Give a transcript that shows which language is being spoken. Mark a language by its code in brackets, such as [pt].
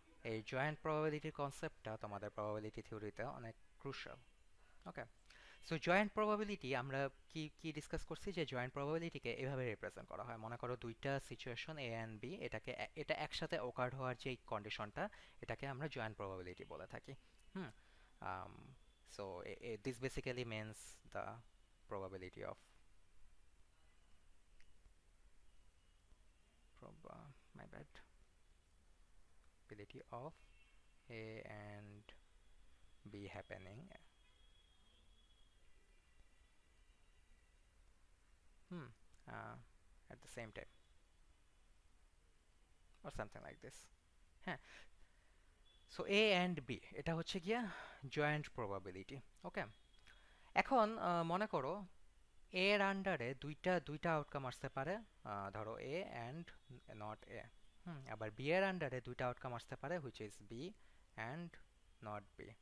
[bn] এই জয়েন্ট প্রবাবিলিটির কনসেপ্টটা তোমাদের প্রবাবিলিটি থিওরিতে অনেক ক্রুশাল। ওকে, সো জয়েন্ট প্রবাবিলিটি আমরা কি কি ডিসকাস করছি, যে জয়েন্ট প্রবাবিলিটিকে এভাবে রিপ্রেজেন্ট করা হয়। মনে করো দুইটা সিচুয়েশন এ অ্যান্ড বি, এটা একসাথে ওকার হওয়ার যে কন্ডিশনটা, এটাকে আমরা জয়েন্ট প্রবাবিলিটি বলে থাকি। [en] Hmm, so this basically means the probability of my bad, probability of A and B happening hmm, at the same time or something like this। [bn] হ্যাঁ, সো A and B এটা হচ্ছে গিয়া জয়েন্ট প্রবাবিলিটি। ওকে, এখন মনে করো এর আন্ডারে দুইটা আউটকাম আসতে পারে, ধরো A and not A। আবার B এর আন্ডারে দুইটা আউটকাম আসতে পারে, [en] which is B and not B।